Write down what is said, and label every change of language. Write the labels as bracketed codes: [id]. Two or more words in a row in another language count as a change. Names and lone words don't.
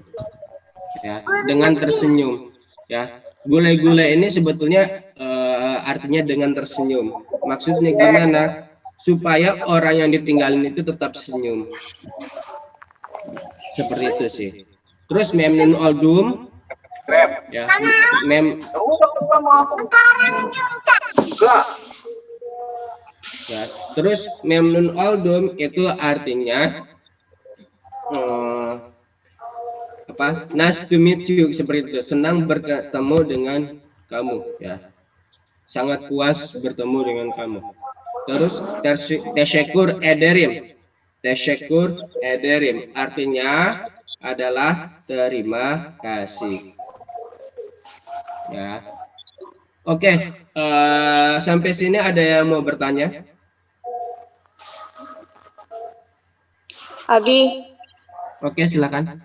[id] Ya, dengan tersenyum. Ya, gule-gule ini sebetulnya artinya dengan tersenyum. Maksudnya gimana? Supaya orang yang ditinggalin itu tetap senyum. Seperti itu sih. Terus [tr] memnun oldum. [id] Ya, ya, terus [tr] memnun oldum [id] itu artinya apa? [en] Nice to meet you, [id] seperti itu. Senang bertemu dengan kamu, ya. Sangat puas bertemu dengan kamu. [tr] Terus teşekkür ederim. Teşekkür ederim [id] artinya adalah terima kasih. Ya. Oke, sampai sini ada yang mau bertanya? Abi, Oke, silakan.